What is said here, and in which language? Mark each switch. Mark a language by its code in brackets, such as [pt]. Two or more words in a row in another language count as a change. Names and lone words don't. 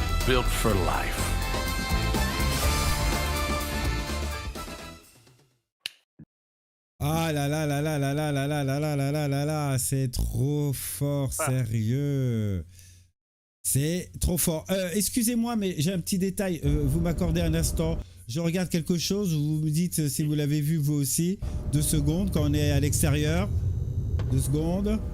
[en] built for life. [fr] Ah là là là là là là là là là là là là là là, c'est trop fort, sérieux. C'est trop fort. Excusez-moi, mais j'ai un petit détail. Vous m'accordez un instant. Je regarde quelque chose. Vous me dites si vous l'avez vu vous aussi. 2 secondes quand on est à l'extérieur. 2 secondes.